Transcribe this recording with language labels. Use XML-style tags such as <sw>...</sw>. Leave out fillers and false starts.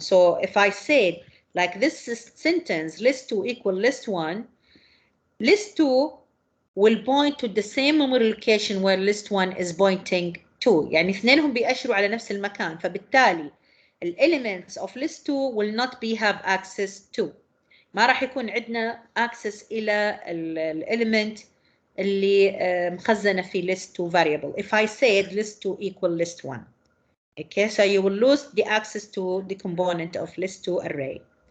<en>So if I said like this sentence, list2 equal list1, list2 will point to the same memory location where list1 is pointing to.</en> <ar>يعني اثنينهم بيأشروا على نفس المكان، فبالتالي</ar> <en>the elements of list 2 will not be have access to.</en> <ar>ما راح يكون عندنا access إلى element اللي مخزنة في list 2 variable.</ar> <en>If I said list 2 equal list 1. Okay, so you will lose the access to the component of list 2 array.</en>